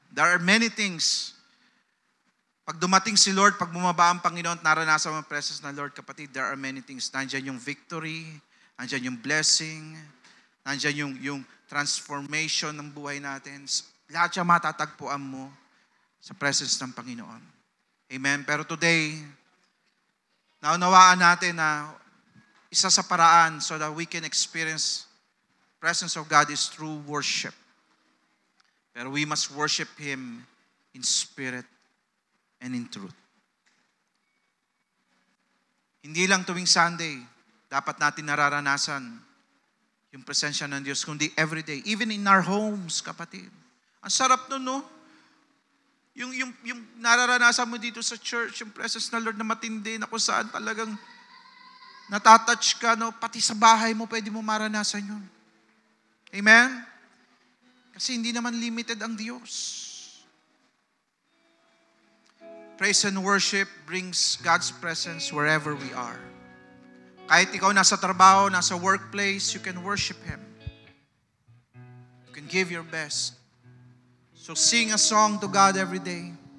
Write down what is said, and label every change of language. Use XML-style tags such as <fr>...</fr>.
<en>There are many things.</en> <tl>Pag dumating si Lord, pag bumaba ang Panginoon at naranasan ang presence ng Lord, kapatid,</tl> <en>there are many things.</en> <tl>Nandiyan yung victory, nandiyan yung blessing, nandiyan yung transformation ng buhay natin. Lahat siya matatagpuan mo sa presence ng Panginoon. Amen. Pero today, naunawaan natin na isa sa paraan</tl> <en>so that we can experience presence of God is through worship. Pero we must worship Him in spirit and in truth.</en> <tl>Hindi lang tuwing Sunday, dapat natin nararanasan yung presensya ng Diyos, kundi everyday.</tl> <en>Even in our homes, kapatid.</en> <tl>Ang sarap nun, no? Yung nararanasan mo dito sa church, yung presence ng Lord na matindi, na kung saan talagang natatouch ka, no? Pati sa bahay mo, pwede mo maranasan yun. Amen? Kasi hindi naman limited ang Diyos.</tl> <en>Praise and worship brings God's presence wherever we are.</en> <tl>Kahit ikaw nasa trabaho, nasa workplace,</tl> <en>you can worship Him. You can give your best. So sing a song to God every day.</en>